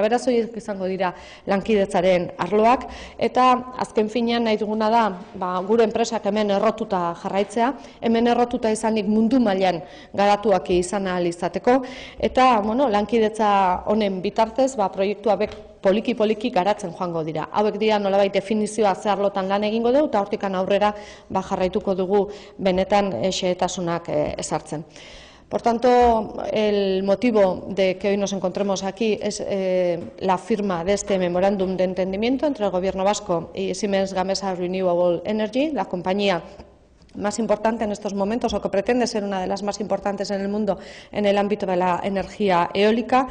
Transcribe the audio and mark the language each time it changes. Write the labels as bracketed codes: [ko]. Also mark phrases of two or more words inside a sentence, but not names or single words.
[eu] Beraz, horiek izango dira lankidetzaren arloak, eta azken finean nahi duguna da gure enpresak hemen errotuta jarraitzea, hemen errotuta izanik mundu mailan garatuak izan ahal izateko, eta lankidetza honen bitartez proiektu hauek poliki-poliki garatzen joango dira. Hauek dira nolabait definizioa ze arlotan lan egingo dugu, eta hortikan aurrera jarraituko dugu benetan xehetasunak ezartzen. [es] Por tanto, el motivo de que hoy nos encontremos aquí es la firma de este memorándum de entendimiento entre el Gobierno Vasco y Siemens Gamesa Renewable Energy, la compañía más importante en estos momentos, o que pretende ser una de las más importantes en el mundo en el ámbito de la energía eólica.